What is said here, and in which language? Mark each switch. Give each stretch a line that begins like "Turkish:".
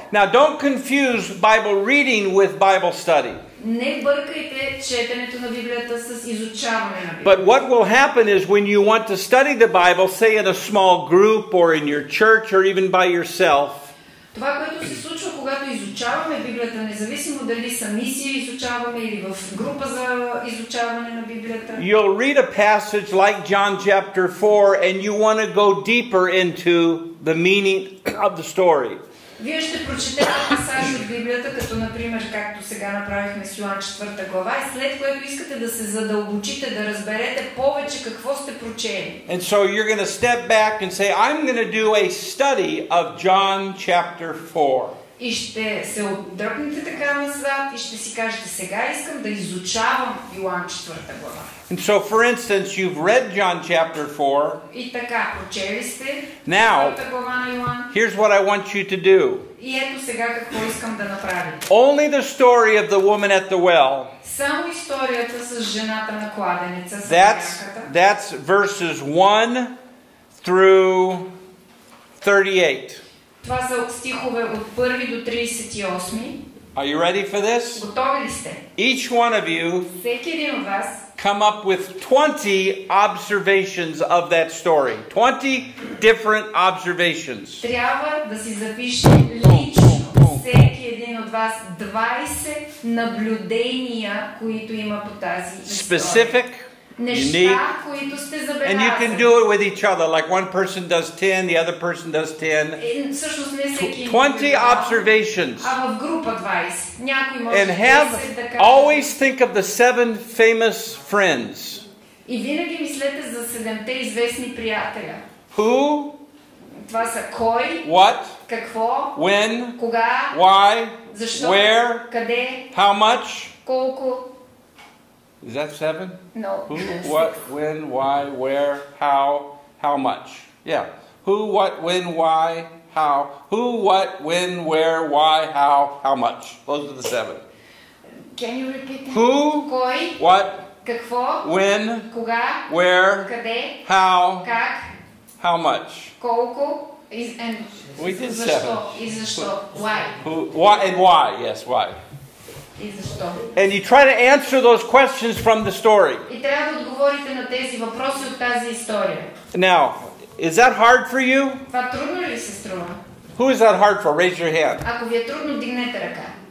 English: Now don't confuse Bible reading with Bible study.
Bulgarian: Не бъркайте четенето на Библията с изучаване на Библията.
English: But what will happen is when you want to study the Bible, say in a small group or in your church or even by yourself,
Bulgarian: това, което се случва, когато изучаваме Библията, независимо дали сами си изучаваме или в група за изучаване на Библията,
English: you'll read a passage like John chapter 4 and you want to go deeper into the meaning of the story.
Bulgarian: Вие ще прочетете пасаж от Библията, като например, както сега направихме с Йоан 4 глава, и след което искате да се задълбочите, да разберете повече какво сте прочели.
English: And so you're going to step back and say, I'm going to do a study of John chapter 4.
Bulgarian: И ще се отдръпнете така назад и ще си кажете, сега искам да изучавам Йоан 4 глава.
English: And so, for instance, you've read John chapter 4.
Bulgarian: И така, прочели сте
English: Now,
Bulgarian: 4 глава на Йоан.
English: Here's what I want you to do.
Bulgarian: И ето сега какво искам да направя.
English: Only the story of the woman at the well.
Bulgarian: Само историята с жената на кладенеца.
English: That's verses 1 through 38.
Bulgarian: Това са стихове от 1 до 38.
English: Are you ready for this?
Bulgarian: Готови ли сте?
English: Each one of you
Bulgarian: Всеки един от вас
English: come up with 20 observations of that story. 20 different observations.
Bulgarian: Трябва да си запише лично всеки един от вас 20 наблюдения, които има по тази история.
English: Specific, unique,
Bulgarian: които сте
English: and
Bulgarian: забелязали.
English: you can do it with each other. Like one person does 10, the other person does 10.
Bulgarian: Всъщност не всеки
English: 20 observations.
Bulgarian: А в група 20. Някой може
English: And
Bulgarian: 10 да каже.
English: always think of the 7 famous friends.
Bulgarian: И винаги мислете за 7-те известни приятеля.
English: Who?
Bulgarian: Това са кой,
English: What?
Bulgarian: какво,
English: When?
Bulgarian: кога,
English: Why?
Bulgarian: защо,
English: Where?
Bulgarian: къде,
English: How much?
Bulgarian: колко.
English: Is that 7? No. Who, what, when, why, where, how much? Yeah. Who, what, when, why, how. Who, what, when, where, why, how much. Those are the 7. Can you repeat that? Who,
Bulgarian: Кой,
English: what,
Bulgarian: какво,
English: when,
Bulgarian: кога,
English: where,
Bulgarian: къде,
English: how,
Bulgarian: как,
English: how much.
Bulgarian: колко,
English: We did
Bulgarian: защо?
English: 7.
Bulgarian: И защо?
English: Why? Why and why? Yes, why?
Bulgarian: И защо?
English: And you try to answer those questions from the story.
Bulgarian: И трябва да отговорите на тези въпроси от тази история.
English: Now, is that hard for you?
Bulgarian: Това трудно ли се струва?
English: Who is that hard for? Raise your hand.
Bulgarian: Ако ви е трудно, дигнете ръка.